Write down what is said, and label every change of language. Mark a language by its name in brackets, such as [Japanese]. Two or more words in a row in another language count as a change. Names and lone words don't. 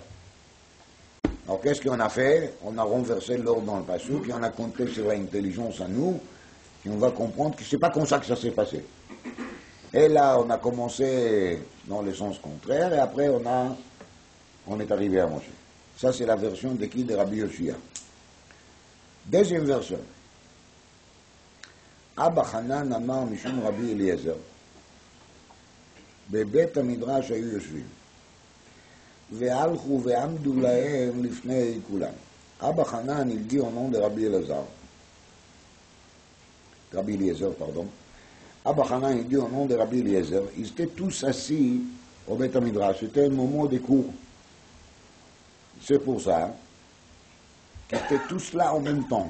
[French] Alors qu'est-ce qu'on a fait? On a renversé l'ordre dans le Passouk et on a compté sur l'intelligence à nous, et on va comprendre que c'est pas comme ça que ça s'est passé. Et là, on a commencé dans le sens contraire, et après on est arrivé à Moshe. Ça, c'est la version de qui? De Rabbi Yoshia. Deuxième version. [Hebrew] אבא חנן אמר משום רבי אליעזר. בבית המדרש היו יושבים. והלכו ועמדו להם לפני כולם. [French] אבא חנן הגיע au nom de Rabbi Eliezer. Rabbi Eliezer, pardon. Abba Hanan dit au nom de Rabbi Eliezer, ils étaient tous assis au Beth Midrash. C'était un moment de cours. C'est pour ça qu'ils étaient tous là en même temps.